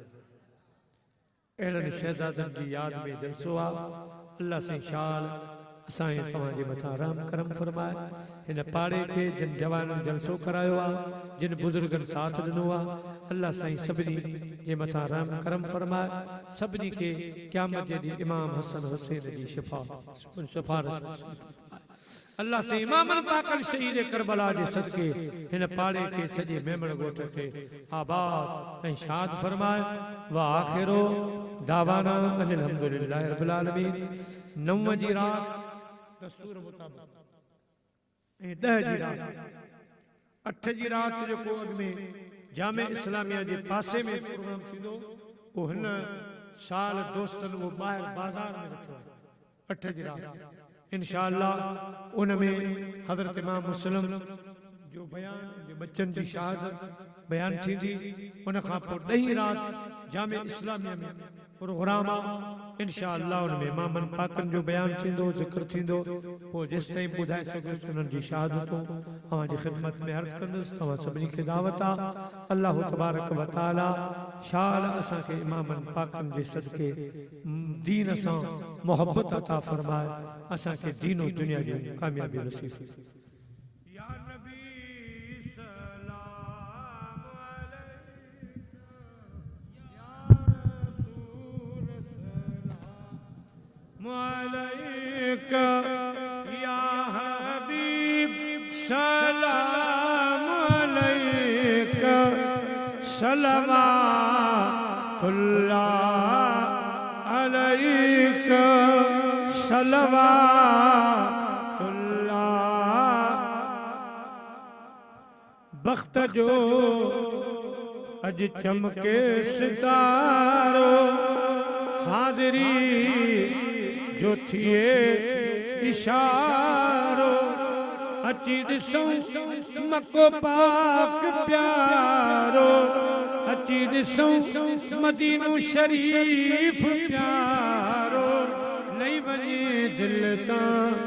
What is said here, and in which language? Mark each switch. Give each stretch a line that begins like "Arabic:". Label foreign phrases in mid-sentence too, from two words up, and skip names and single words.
Sindhi: अहिड़नि शहज़ादनि जी यादि में जलसो आहे अल्लाह से शाल असांजे तव्हांजे मथां रहम करम फरमाए हिन पाड़े खे जिन जवाननि जलसो करायो आहे जिन बुज़ुर्गनि साथ ॾिनो आहे अल्लाह साईं सभिनी जे मथां रहम करम फरमाए सभिनी खे क़यामत जे ॾींहुं इमाम हसन हुसैन जी सिफारिश अल्लाह से इमामन पाकल शहीद करबला जे सदके हिन पाड़े के सजे मेमण गोठ के आबाद ऐं शाद फरमाए
Arabic: وآخر دعوانا أن الحمد لله رب العالمين
Sindhi: 9 जी रात दस्तूर मुताबिक ऐं 10 जी रात 8 जी रात जो को अॻ में जामे इस्लामिया जे पासे में प्रोग्राम थींदो वो हिन साल दोस्तन वो ॿाहिरि बाज़ार में रखियो 8 जी रात इंशाअल्लाह उनमें हज़रत इमाम मुस्लिम जो बयान जो बच्चन की शहादत बयान थी उन खां पोइ 10 रात जामे इस्लामिया में प्रोग्राम इंशाअल्लाह उनमें इमामन पाकन जो बयान थींदो जिक्र थींदो पोइ जेस ताईं ॿुधाए सघुसि उन्हनि जी शहादतूं तव्हांजी ख़िदमत में अर्ज़ कंदुसि तव्हां सभिनी खे दावत आहे
Arabic: الله تبارك وتعالى
Sindhi: शाल असांखे इमामन पाकन जे सदके दीन सां मोहब्बत अता फरमाए असांखे दीनो दुनिया जी कामयाबी नसीब
Arabic: يا نبي سلام عليك يا حبيب سلام عليك صلوات الله عليك صلوات الله अलैका सलवातुल्लाह
Sindhi: बख्त जो अज चमके सितारो हाज़री जो थिए इशारो अची ॾिसूं मको पाक प्यारो अची ॾिसूं मदीनो शरीफ प्यारो लई वञे दिल तां